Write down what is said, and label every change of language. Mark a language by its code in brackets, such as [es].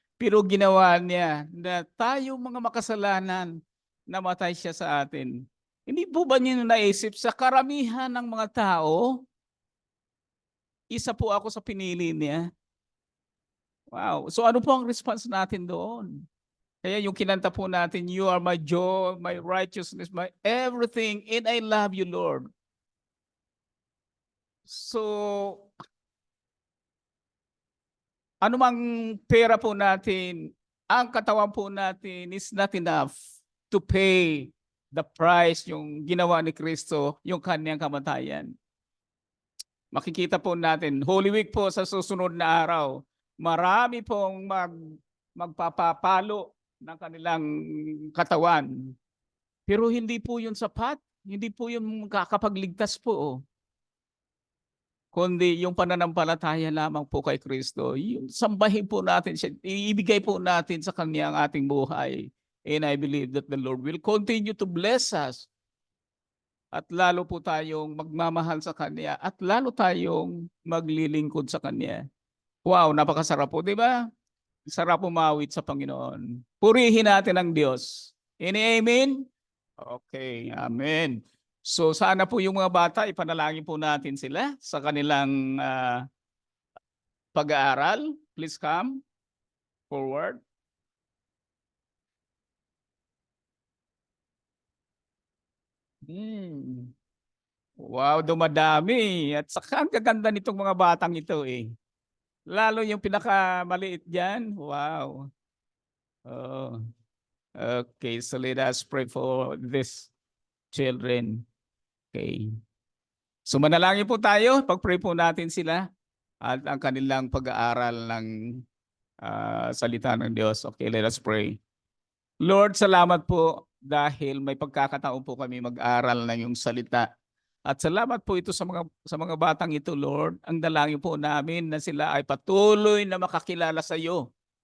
[tl] Pero ginawa niya na tayo mga makasalanan, namatay siya sa atin. Hindi po ba niyo naisip sa karamihan ng mga tao, isa po ako sa pinili niya? Wow. So ano po ang response natin doon? Kaya yung kinanta po natin, [en] you are my joy, my righteousness, my everything, and I love you, Lord. [tl] So, anumang pera po natin, ang katawan po natin [en] is not enough to pay the price [tl] yung ginawa ni Kristo, yung kanyang kamatayan. Makikita po natin, Holy Week po sa susunod na araw, marami pong magpapapalo ng kanilang katawan. Pero hindi po yun sapat, hindi po yun kakapagligtas po. Kundi yung pananampalataya lamang po kay Kristo. Yung sambahin po natin siya, ibigay po natin sa Kanya ang ating buhay. [en] And I believe that the Lord will continue to bless us. [tl] At lalo po tayong magmamahal sa Kanya at lalo tayong maglilingkod sa Kanya. Wow, napakasarap po, di ba? Sarap umawit sa Panginoon. Purihin natin ang Diyos. Amen? Okay, amen. So sana po yung mga bata, ipanalangin po natin sila sa kanilang pag-aaral. [en] Please come forward. [tl] Wow, dumadami. At saka ang gaganda nitong mga batang ito eh. Lalo yung pinakamaliit dyan. Wow. Oh. [en] Okay, so let us pray for these children. Okay. [tl] So manalangin po tayo, pag-pray po natin sila at ang kanilang pag-aaral ng salita ng Diyos. [en] Okay, let us pray. [tl] Lord, salamat po dahil may pagkakataon po kami mag-aral ng iyong salita. At salamat po ito sa mga batang ito, Lord. Ang dalangin po namin na sila ay patuloy na makakilala sa iyo.